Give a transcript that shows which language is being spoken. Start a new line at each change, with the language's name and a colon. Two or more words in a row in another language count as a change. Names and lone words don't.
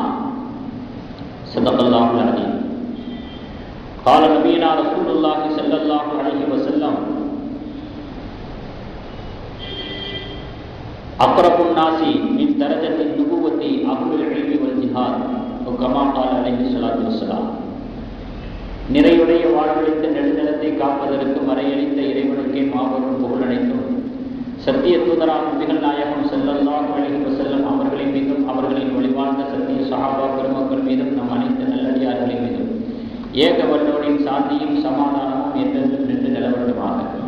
Arabic: صدق الله العظيم. قال نبينا رسول الله صلى الله عليه وسلم أقرب الناس من درجة النبوة أهل العلم والجهاد وكما قال عليه الصلاة والسلام.
Tamil: நிறையுடைய வாழ்வழித்த நெடுநிலத்தை காப்பதற்கு மறையளித்த இறைவனுக்கே மாபெரும் புகழ் அனைத்தும் சத்திய தூதராம் நபிகள் நாயகம்
Arabic: صلى الله عليه وسلم
Tamil: அவர்களின் மீதும் அவர்களின் வழிவாழ்ந்த சத்திய சஹாபா பெருமக்கள் மீதும் நம் அனைத்து நல்லடியார்களின் மீதும் ஏக வல்லோரின் சாந்தியும் சமாதானமும் என்றென்றும் நின்று நிலவரமாக.